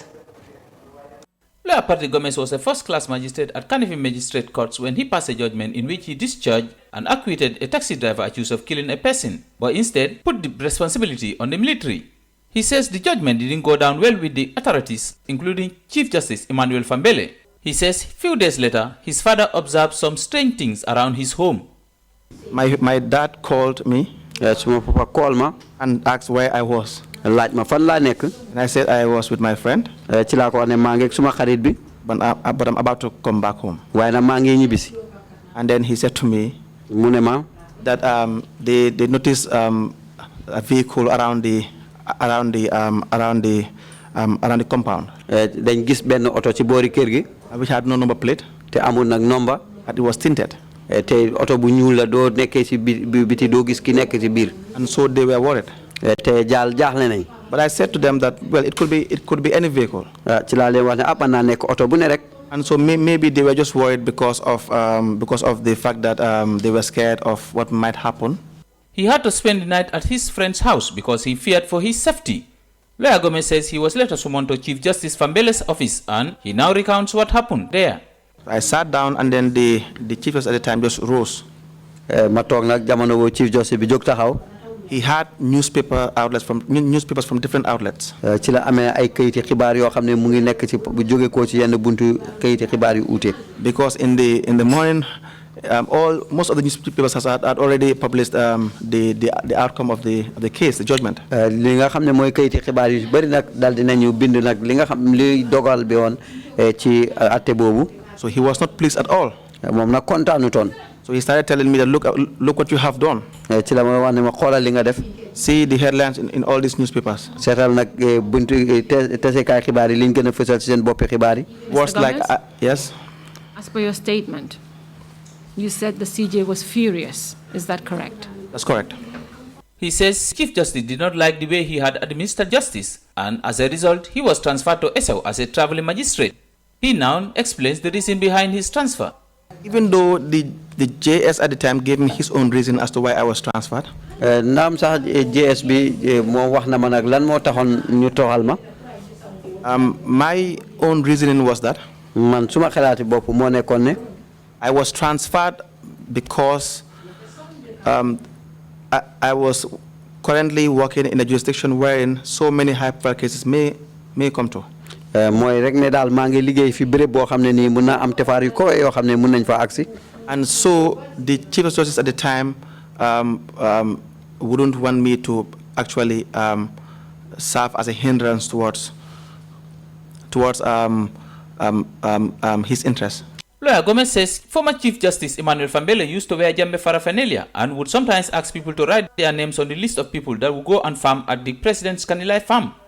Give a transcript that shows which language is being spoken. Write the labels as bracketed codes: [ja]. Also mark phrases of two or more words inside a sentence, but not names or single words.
[en] Lawyer Patrick Gomez was a first-class magistrate at Cardiff Magistrate Courts when he passed a judgment in which he discharged and acquitted a taxi driver accused of killing a person, but instead put the responsibility on the military. He says the judgment didn't go down well with the authorities, including Chief Justice Emmanuel Fambele. He says few days later, his father observed some strange things around his home. My dad called me. Yes, my papa called me and asked where I was. [wo] Laaj ma fan laa nekk. [en] And I said I was with my friend. [wo] Ci laa ko wax ne maa ngi ak suma xarit bi. [en] But I'm about to come back home. [wo] Waaye nag maa ngi ñibbisi. [en] And then he said to me [wo] mu ne ma [en] that they noticed a vehicle around the compound. [wo] Dañ gis benn oto ci boori kër gi. [en] Which had no number plate. [wo] Te amul nag number. [en] But it was tinted. [wo] Te oto bu ñuul la doo nekkee ci biti doo gis ki nekk ci biir. [en] And so they were worried. [wo] Te jaaxle nañ. [en] But I said to them that, well, it could be any vehicle. [wo] Ci laa leen wax ne mën naa nekk oto bu ne rek. [en] And so maybe they were just worried because of the fact that they were scared of what might happen. He had to spend the night at his friend's house because he feared for his safety. Lawyer Gomez says he was later summoned to Chief Justice Fambele's office and he now recounts what happened there. I sat down and then the Chief Justice at the time just rose. [wo] Ma toog nag jamono boobu [en] Chief Justice [wo] bi jóg taxaw. [en] He had newspapers from different outlets. [wo] Ci la amee ay kayiti xibaar yoo xam ne mu ngi nekk ci bu jóge ko ci yenn buntu kayiti xibaar yu uute. [en] Because in the morning, most of the newspapers had already published the outcome of the case, the judgment. [wo] Li nga xam ne mooy kayiti xibaar yu bari nag daal dinañu bind nag li nga xam li dogal bi woon ci atte boobu. [en] So he was not pleased at all. [wo] Moom nag kontaanutoon. [en] So he started telling me that look what you have done. [wo] Ci la ma wax ne ma xoolal li nga def. [en] See the headlines in all these newspapers. [wo] Seetal nag buntu tasekaay xibaar yi liñ gën a fësal ci seen boppi xibaar yi. [en] Words like yes. As per your statement, you said the CJ was furious. Is that correct? That's correct. He says Chief Justice did not like the way he had administered justice, and as a result, he was transferred to Esau as a traveling magistrate. He now explains the reason behind his transfer. Even though the JS at the time gave me his own reason as to why I was transferred. [wo] Naam sax JS bi moo wax na ma nag lan moo taxoon ñu toxal ma. [en] My own reasoning was that [wo] man suma xalaati bopp moo nekkoon ne [en] I was transferred because I was currently working in a jurisdiction wherein so many high-profile cases may come to. [wo] Mooy rek ne daal maa ngi liggéey fi béréb boo xam ne nii mun naa am tefaar yu ko yoo xam ne mun nañ fa agsi. [en] And so the Chief of Justice at the time wouldn't want me to actually serve as a hindrance towards his interests. Lawyer Gomez says former Chief Justice Emmanuel Fambele used to wear Jambe paraphernalia and would sometimes ask people to write their names on the list of people that would go and farm at the President's Kanilai farm.